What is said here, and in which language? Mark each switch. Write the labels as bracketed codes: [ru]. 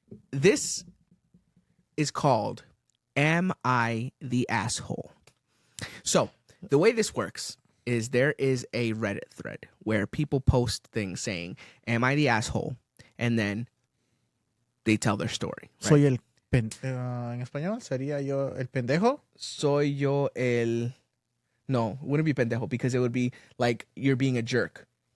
[en] This is called Am I the Asshole? So, the way this works is there is a Reddit thread where people post things saying, Am I the asshole? And then they tell their story. Right? [es] Soy el en español sería yo el pendejo. Soy yo el... [en] No, it wouldn't be pendejo because it would be like you're being a jerk.